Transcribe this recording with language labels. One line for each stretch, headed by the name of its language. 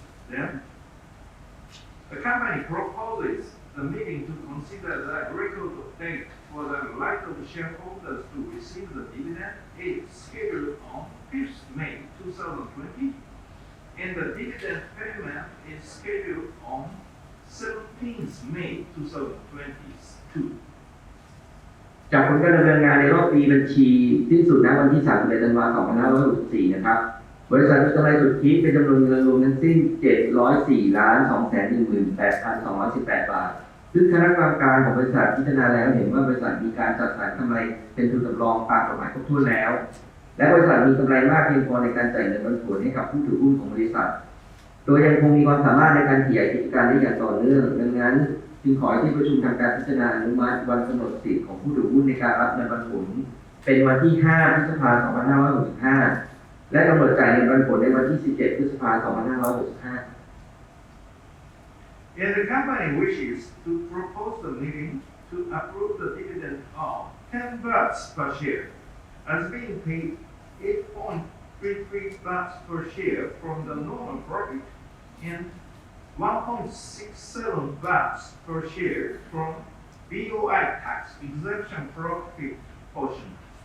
English: Then, the company proposes the meeting to consider the record date for the right of shareholders to receive the dividend is scheduled on 5th May 2020, and the dividend payment is scheduled on 17th May 2022.
Thai: จากผลการดำเนินงานในรอบปีบัญชีสิ้นสุดณวันที่ 31 ธันวาคม 2564 นะครับบริษัทมีกำไรสุทธิเป็นจำนวนเงินรวมทั้งสิ้น 704,218,218 บาทซึ่งคณะกรรมการของบริษัทพิจารณาแล้วเห็นว่าบริษัทมีการจัดสรรกำไรเป็นทุนสำรองตามกฎหมายครบถ้วนแล้วและบริษัทมีกำไรมากเพียงพอในการจ่ายเงินปันผลให้กับผู้ถือหุ้นของบริษัท โดยยังคงมีความสามารถในการขยายกิจการได้อย่างต่อเนื่องดังนั้นจึงขอให้ที่ประชุมทำการพิจารณาอนุมัติวันกำหนดสิทธิ์ของผู้ถือหุ้นในการรับเงินปันผลเป็นวันที่ 5 พฤษภาคม 2565 และกำหนดจ่ายเงินปันผลในวันที่ 17 พฤษภาคม 2565
English: And the company wishes to propose the meeting to approve the dividend of 10 bahts per share, as being paid 8.33 bahts per share from the normal profit and 1.67 bahts per share from BOI tax exemption profit portion.